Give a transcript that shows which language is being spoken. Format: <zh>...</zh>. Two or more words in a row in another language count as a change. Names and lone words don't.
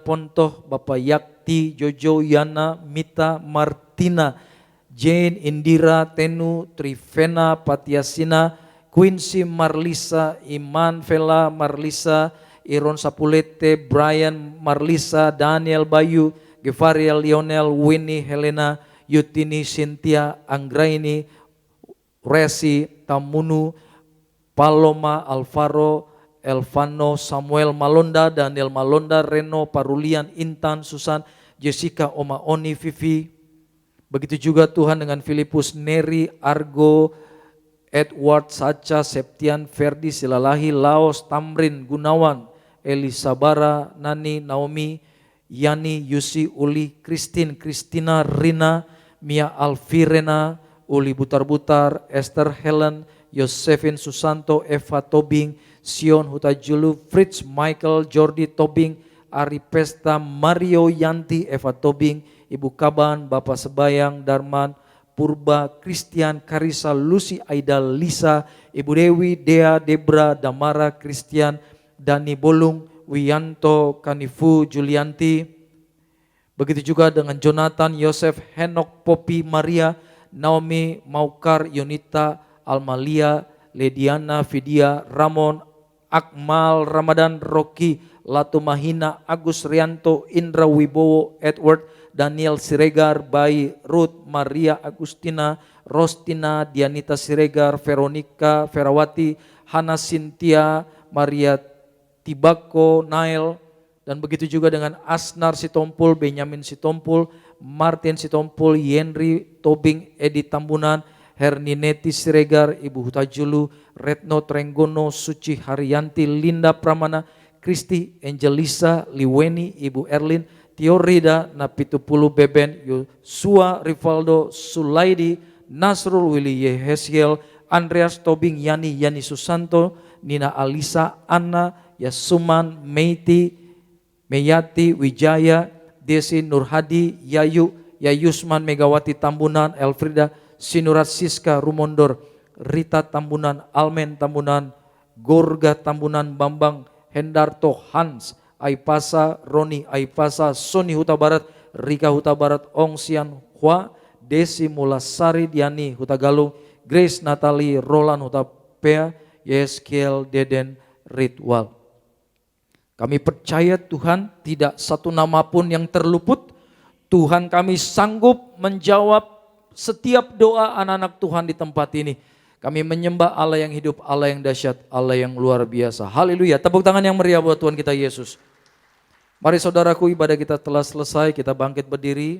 <id>Pontoh, Bapak Yakti, Jojo Yana, Mita Martina, Jane Indira, Tenu, Trivena Patiasina, Quincy Marlisa, Iman Vela Marlisa, Iron Sapulete, Brian Marlisa, Daniel Bayu, Gevaria Lionel, Winnie Helena, Yutini Cynthia, Anggraini, Resi Tamunu, Paloma Alvaro, Elvano Samuel Malonda, Daniel Malonda, Reno Parulian, Intan Susan, Jessica Oma Oni Vivi. Begitu juga Tuhan dengan Filipus Neri, Argo, Edward Sacha, Septian, Ferdi Silalahi, Laos, Tamrin, Gunawan, Elisabara, Nani, Naomi, Yani, Yusi, Uli, Christine, Christina, Rina, Mia Alvirena, Uli Butar-Butar, Esther Helen, Yosefin Susanto, Eva Tobing, Sion Hutajulu, Fritz Michael, Jordi Tobing, Ari Pesta, Mario Yanti, Eva Tobing, Ibu Kaban, Bapak Sebayang, Darman, Purba, Christian, Karisa, Lucy, Aida, Lisa, Ibu Dewi, Dea, Debra, Damara, Christian, Dani Bolung, Wiyanto, Kanifu, Julianti. Begitu juga dengan Jonathan, Yosef, Henok, Popi, Maria, Naomi, Maukar, Yunita, Almalia, Lediana, Vidya, Ramon, Akmal, Ramadan, Rocky, Latu Mahina, Agus Rianto, Indra Wibowo, Edward, Daniel Siregar, Bayi, Ruth, Maria Agustina, Rostina, Dianita Siregar, Veronica, Ferawati, Hana Cynthia, Maria Tibako, Nail, dan begitu juga dengan Asnar Sitompul, Benyamin Sitompul, Martin Sitompul, Yenri Tobing, Edi Tambunan, Hernineti Siregar, Ibu Hutajulu, Retno Trenggono, Suci Haryanti, Linda Pramana, Kristi, Angelisa, Liweni, Ibu Erlin, Tiorida, Napitupulu Beben, Yosua, Rivaldo, Sulaidi, Nasrul Willy Yehesiel, Andreas Tobing, Yani Susanto, Nina Alisa, Anna, Yasuman, Meiti, Meyati, Wijaya, Desi Nurhadi, Yayusman, Megawati Tambunan, Elfrida, Sinurat Siska, Rumondor, Rita Tambunan, Almen Tambunan, Gorga Tambunan, Bambang, Hendarto, Hans, Aipasa, Roni Aipasa, Soni Huta Barat, Rika Huta Barat, Ong Sian Hua, Desi Mulasari, Diani Huta Galung, Grace Natali, Roland Huta Pea, Yeskiel Deden Ritwal. Kami percaya Tuhan tidak satu nama pun yang terluput. Tuhan kami sanggup menjawab setiap doa anak-anak Tuhan di tempat ini. Kami menyembah Allah yang hidup, Allah yang dahsyat, Allah yang luar biasa. Haleluya. Tepuk tangan yang meriah buat Tuhan kita Yesus. Mari saudaraku, ibadah kita telah selesai, kita bangkit berdiri.</id>